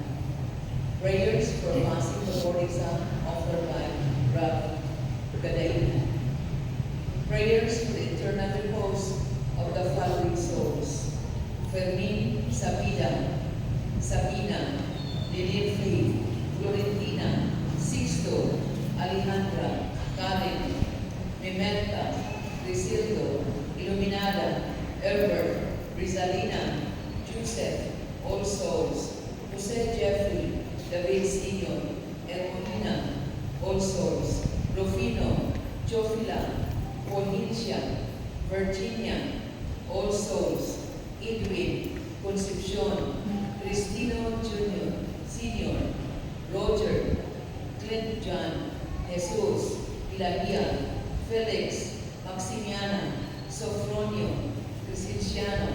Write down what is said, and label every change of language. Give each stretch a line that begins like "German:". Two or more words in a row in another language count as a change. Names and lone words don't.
English: Prayers for passing the board exam offered by Rav Gadaina. Prayers for the eternal repose of the following souls: Fermin Sabina, Lillian Free, Florentina, Sixto, Alejandra, Karen, Mimelta, Grisildo, Iluminada, Herbert, Rizalina, Joseph, All Souls, Jose Jeffrey, David Senior, Ermonina, All Souls, Rufino, Jofila, Polhincia, Virginia, All Souls, Edwin, Concepcion, Cristino Jr., Senior, Roger, Clint John, Jesus, Ilahia, Felix, Maximiana, Sofronio, Crescenciano,